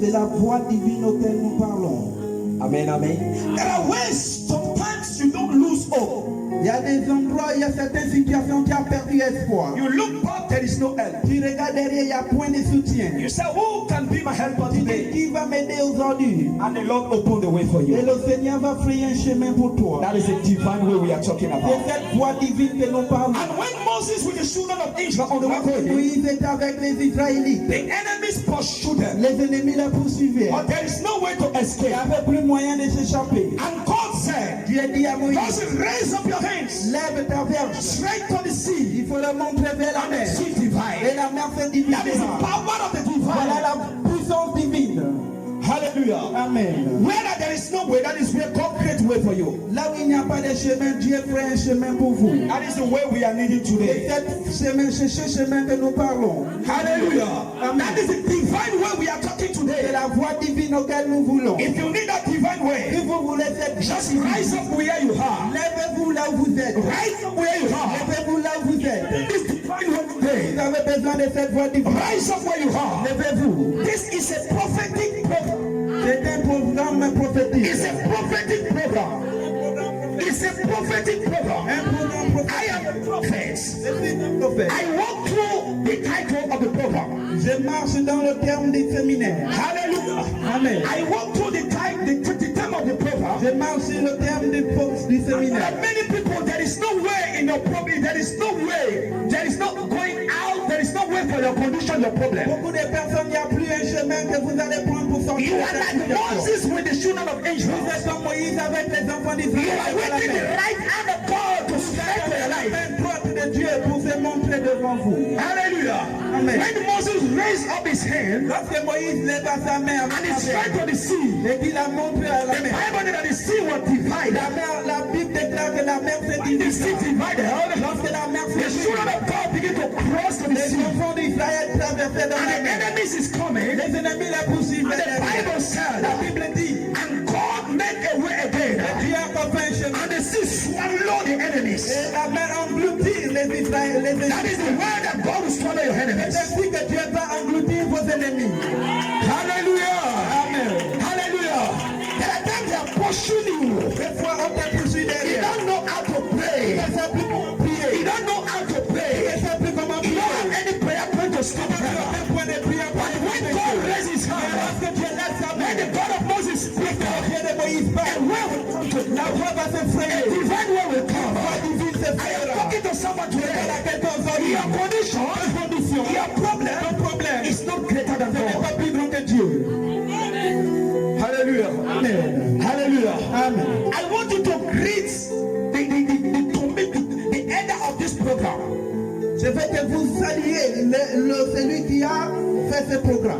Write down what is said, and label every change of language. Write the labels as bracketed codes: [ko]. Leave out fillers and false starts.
[fr] C'est la voix divine auquel nous parlons. Amen, amen. [en] There are ways, sometimes you don't lose hope. [fr] Il y a des endroits, il y a certaines situations qui ont perdu espoir. [en] You look back, there is no help. [fr] Tu regardes derrière, il n'y a point de soutien. [en] You say, who can be my helper [fr] Tu dis, [en] today? [fr] qui va m'aider aujourd'hui? [en] And the Lord opened the way for [fr] Et [en] you. [fr] le Seigneur va frayer un chemin pour toi. [en] That is the divine way we are talking [fr] C'est [en] about. [fr] cette voix divine que nous parlons. [en] And when Moses with the children of Israel on the way for him, [fr] Moïse est avec les Israélites. [en] the enemies pursued them. [fr] Les ennemis la poursuivaient. [en] But there is no way to [fr] Il [en] escape. [fr] n'y avait plus moyen de s'échapper. [en] And God said, [fr] Dieu dit à Moïse, [en] Moses, raise up your hands [fr] lève ta verge. [en] straight to the sea. [fr] Il faut le montrer vers la [en] And the [fr] mer. [en] sea [fr] Et [en] divide. [fr] la mer se divise. [en] That is the power of the [fr] Voilà [en] divine. [fr] la puissance divine. [en] Hallelujah. [fr] Amen. [en] Where there is no way, that is where God creates way for you. [fr] Là où il n'y a pas de chemin, Dieu fait un chemin pour vous. [en] That is the way we are needing [fr] Et [en] today. [fr] c'est ce chemin que nous parlons. [en] Hallelujah. [fr] Amen. [en] That is the divine way we are talking [fr] C'est [en] today. [fr] la voie divine auquel nous voulons. [en] If you need that divine [fr] Si [en] way, [fr] vous voulez cette [en] just [fr] divine, [en] rise up where you are. [fr] lèvez-vous là où vous êtes. [en] Rise up where you are. [fr] Lèvez-vous là où vous êtes. [en] This divine way today. [fr] Vous avez besoin de cette voie divine. [en] Rise up where you are. [fr] Lèvez-vous. [en] This is a prophetic program. [fr] C'est un programme prophétique. [en] It's a prophetic program. It's a prophetic program. [fr] Un programme prophétique. [en] I am a prophet. [fr] Je suis un prophète. [en] I walk through the title of the program. [fr] Je marche dans le terme du séminaire. [en] Hallelujah. [fr] Amen. [en] I walk through the time of the program. [fr] Je marche sur le terme du [en] There [fr] séminaire. [en] are many people, there is no way in your problem, there is no way, there is no going out, there is no way for your condition, your problem. [fr] Beaucoup de personnes, il n'y a plus un chemin que vous allez prendre pour sortir [en] You [fr] de [en] are [fr] cette [en] like [fr] situation. [en] Moses with the children of [fr] Vous [en] Israel. [fr] êtes comme Moïse avec les enfants [en] You [fr] d'Israël. [en] are waiting the right hand of God to strike for your life. [fr] Main droite de Dieu pour se montrer devant vous. [en] Hallelujah. [fr] Amen. [en] When Moses raised up his hand [fr] Lorsque Moïse lève sa main [en] and he [fr] avec la [en] struck [fr] main, [en] on the sea, [fr] et qu'il a montré à la [en] the [fr] mer, [en] Bible said that the sea was divided. [fr] la Bible déclare que la mer s'est [en] When the sea [fr] divisée. [en] divided, [fr] Lorsque la mer [en] the [fr] s'est [en] children [fr] divisée, [en] of God begin to cross to the [fr] les [en] sea. [fr] enfants d'Israël traversaient dans [en] And [fr] la [en] the [fr] mer. [en] enemies is coming. [fr] Les ennemis la poursuivent. [en] And the Bible said, [fr] La Bible dit, [en] and God made a way again. [fr] Dieu a fait un chemin. [en] And the sea swallowed the enemies. [fr] Et la mer engloutit les Israéliens. [en] That is the way that God will swallow your enemies. [fr] C'est ainsi que Dieu va engloutir vos ennemis. [en] Hallelujah. [fr] Amen. [en] Hallelujah. There are times they are pushing you. [fr] Des fois, on te poursuit [en] You [fr] derrière. [en] don't know how to [fr] Tu [en] pray. [fr] ne sais plus comment prier. [en] You don't know how to [fr] Tu ne [en] pray. [fr] sais plus comment [en] You [fr] prier. [en] don't have any prayer point to stop [fr] Tu n'as [en] prayer. [fr] aucun point de prière pour [en] But [fr] te [en] when [fr] prier. [en] God raised his [fr] Mais [en] hand, [fr] lorsque Dieu lève sa main, [en] when the God of Moses speaks, [fr] le Dieu de Moïse [en] a [fr] parle, [en] way will come to [fr] la voix va se [en] A [fr] frayer. [en] divine way will come. [fr] La voix divine se [en] I am [fr] frayera. [en] talking to someone [fr] Je parle [en] today. [fr] à quelqu'un aujourd'hui. [en] Your condition, your problem [fr] Ton problème [en] is not greater than [fr] n'est [en] God. [fr] pas plus grand que Dieu. [en] Hallelujah. [fr] Amen. [en] Hallelujah. [fr] Amen. [en] I want you to greet the end of this program. [fr] Je veux que vous saluiez celui qui a fait ce programme.